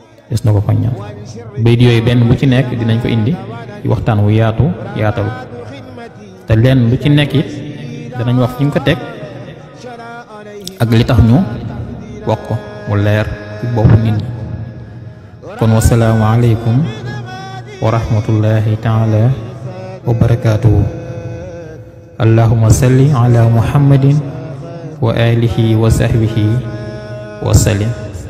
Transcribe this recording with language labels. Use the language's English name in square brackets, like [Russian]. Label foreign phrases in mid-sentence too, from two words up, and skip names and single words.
[Wolof] des na ko fa ñaan bayit yooyu benn bu ci nekk dinañ ko indi ci waxtaan wu yaatu yaatalu te lenn lu ci nekk it danañ wax fi ñu ko teg ak li tax ñu wax ko mu leer ci boppu nit ñi kon [Arabic] والسلام عليكم ورحمة الله تعالى وبركاته اللهم صل على محمد وآله وصحبه وسلم